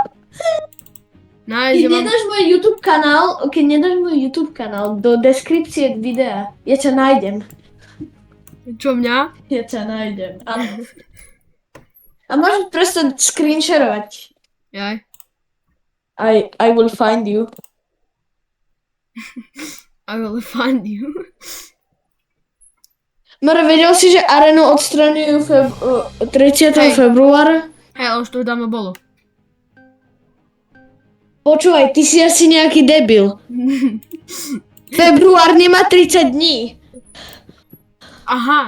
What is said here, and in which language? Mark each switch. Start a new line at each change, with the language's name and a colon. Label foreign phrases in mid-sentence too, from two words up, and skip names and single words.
Slovak: Nájde, Keď nedáš môj YouTube kanál do deskripcie videa, ja ťa nájdem. Čo mňa? Ja ťa nájdem, áno. A môžeš prestať screensharovať. Jaj.
English: I will find you. I will find you.
Slovak: More, vedel si, že Arenu odstraňujú 30. Hej. februára? Hej, ale už to už dávno bolo. Počúvaj, ty si asi nejaký debil. Február nemá 30 dní. Aha.